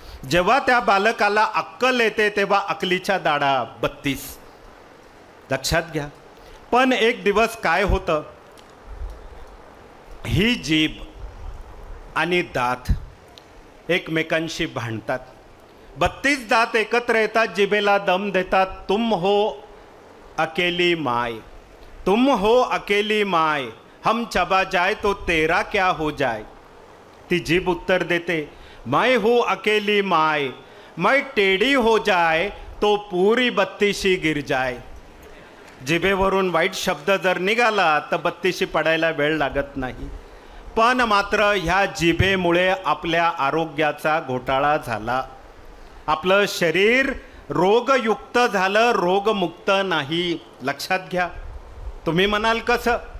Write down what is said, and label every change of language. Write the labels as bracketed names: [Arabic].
[Marathi] जेव्हा त्या बालकाला अक्कल येते तेव्हा अकलीच्या दाढा 32. लक्षात घ्या. पण एक दिवस काय होतं, ही जीभ आणि दात एकमेकांशी भांडतात. 32 दात एकत्र येतात, जिभेला दम देतात. [Hindi] तुम हो अकेली माय, तुम हो अकेली माय, हम चबा जाए तो तेरा क्या हो जाए. [Marathi] ती जीभ उत्तर देते, [Hindi] मैं हूँ अकेली माय, मैं टेढ़ी हो जाए तो पूरी बत्तीशी गिर जाए. [Marathi] जिभेवरून वाईट शब्द जर निघाला तर बत्तीशी पडायला वेळ लागत नाही. पण मात्र ह्या जिभेमुळे आपल्या आरोग्याचा घोटाळा झाला. आपलं शरीर रोगयुक्त झालं, रोगमुक्त नाही. लक्षात घ्या. तुम्ही म्हणाल कसं?